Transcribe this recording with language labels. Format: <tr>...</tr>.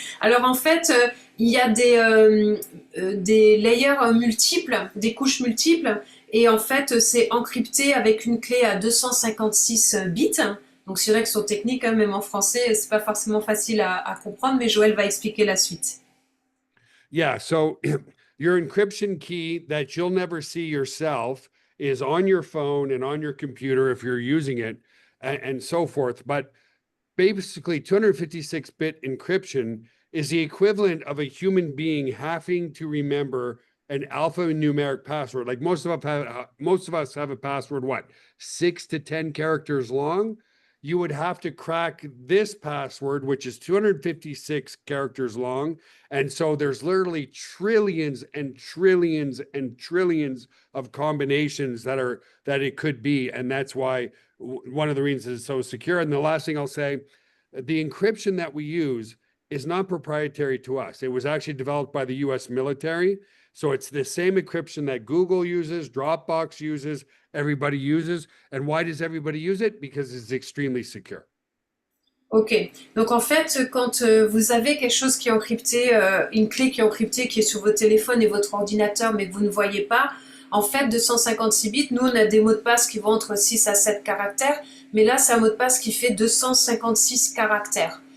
<fr>Alors en fait, il y a des layers multiples, des couches multiples, et en fait, c'est encrypté avec une clé à 256 bits. Donc c'est vrai que sur technique, hein, même en français, c'est pas forcément facile à comprendre, mais Joël va expliquer la suite.</fr> <en>Yeah, so your encryption key that you'll never see yourself is on your phone and on your computer if you're using it and so forth. But basically, 256-bit encryption is the equivalent of a human being having to remember an alphanumeric password. Like most of us have a password, what, 6 to 10 characters long? You would have to crack this password, which is 256 characters long. And so there's literally trillions and trillions and trillions of combinations that it could be. And that's why one of the reasons it's so secure. And the last thing I'll say, the encryption that we use is not proprietary to us. It was actually developed by the US military. So it's the same encryption that Google uses, Dropbox uses, everybody uses. And why does everybody use it? Because it's extremely secure.</en> <fr>Ok, donc en fait, quand vous avez quelque chose qui est encrypté, une clé qui est encryptée, qui est sur votre téléphone et votre ordinateur, mais que vous ne voyez pas, en fait, 256 bits, nous, on a des mots de passe qui vont entre 6 à 7 caractères, mais là, c'est un mot de passe qui fait 256 caractères.</fr>